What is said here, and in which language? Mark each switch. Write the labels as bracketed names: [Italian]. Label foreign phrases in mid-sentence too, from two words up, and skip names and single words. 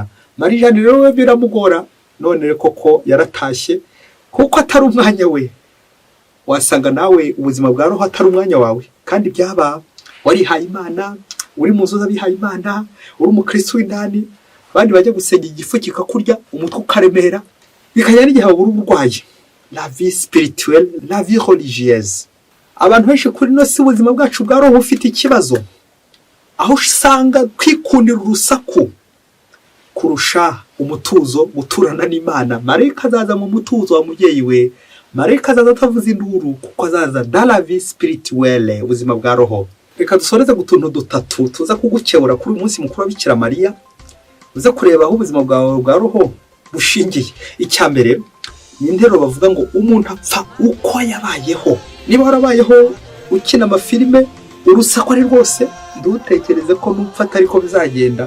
[Kinyarwanda] Marie Jeanne rero we biramugora, none koko yaratashye kuko atari umwanya we. Wasanga nawe ubuzima bwa roho atari umwanya wawe, kandi byaba warihaye Imana, uri muzuza bihaye Imana, uri umukristo w'indani, abandi bajya gusenga igifu kikakurya, umutwe ukaremera, bikajya n'igihe wabura uburwayi. [French] La vie spirituelle, la vie religieuse. [Kinyarwanda] Abantu benshi kuri no si ubuzima bwacu bwa roho ufite ikibazo, aho usanga kwikundira urusaku kurusha umutuzo, guturana n'Imana. Marayika azaza mu mutuzo wa mubyeyi we, marayika azaza atavuza induru, kuko azaza [French] dans la vie spirituelle, [Kinyarwanda] ubuzima bwa roho. Reka dusoreze gutuntu dutatu tuza kugukebura kuri uyu munsi mukuru wa Bikira Mariya, uza kureba aho ubuzima bwawe bwa roho bushingiye. Icya mbere ni intero bavuga ngo umuntu apfa uko yabayeho. Niba warabayeho ukina amafilime, urusaku ari rwose, ndutekereze ko nupfa atari ko bizagenda.